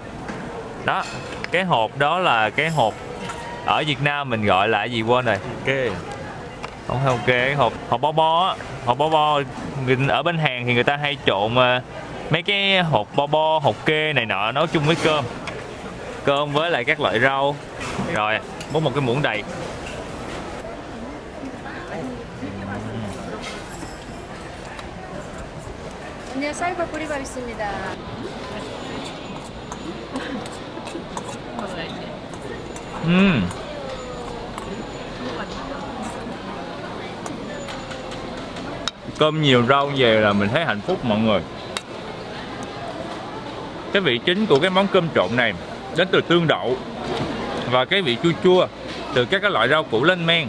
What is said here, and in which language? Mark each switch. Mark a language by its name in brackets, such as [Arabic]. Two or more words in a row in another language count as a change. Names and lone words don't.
[Vietnamese] Đó, cái hộp đó là cái hộp ở Việt Nam mình gọi là cái gì quên rồi. Ok. Không phải ok, cái hộp bo bo á. Hộp bo bo ở bên Hàn thì người ta hay trộn mấy cái hộp bo bo, hộp kê này nọ nấu chung với cơm với lại các loại rau. Rồi bốc một cái muỗng đầy. [Korean] 네, 쌀과 보리밥 있습니다. [Vietnamese] Cơm nhiều rau về là mình thấy hạnh phúc mọi người. Cái vị chính của cái món cơm trộn này đến từ tương đậu và cái vị chua chua từ các cái loại rau củ lên men.